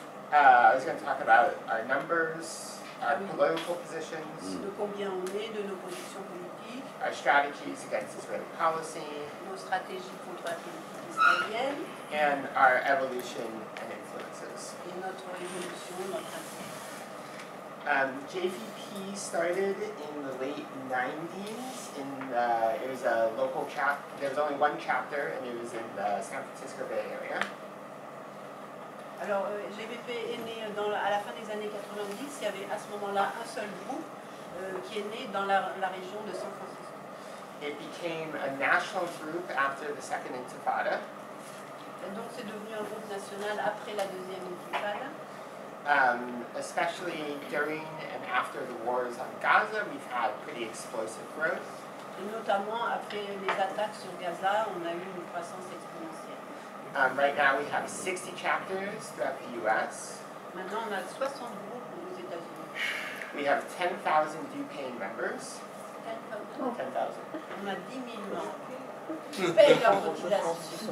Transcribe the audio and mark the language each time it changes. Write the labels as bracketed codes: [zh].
[en] I was going to talk about our numbers, our political positions, [fr] De combien on est, de nos positions politiques, [en] our strategies against Israeli policy, [fr] nos stratégies contre la politique israélienne [en] and our evolution and influences. [fr] et notre évolution, notre influence. [en] JVP started in the late 90s. It was a local chapter. There was only one chapter, and it was in the San Francisco Bay Area. [fr] Alors, JVP est né à la fin des années 90. Il y avait à ce moment-là un seul groupe qui est né dans la région de San Francisco. [en] It became a national group after the Second Intifada. [fr] Et donc, c'est devenu un groupe national après la deuxième intifada. [en] Especially during and after the wars on Gaza, we've had pretty explosive growth. [fr] Et notamment après les attaques sur Gaza, on a eu une croissance exponentielle. [en] Right now we have 60 chapters throughout the US. [fr] Maintenant, on a 60 groupes aux États-Unis. [en] We have 10,000 due paying members. 10,000. 10,000. [fr] On a 10 000 membres qui payent leur cotisation.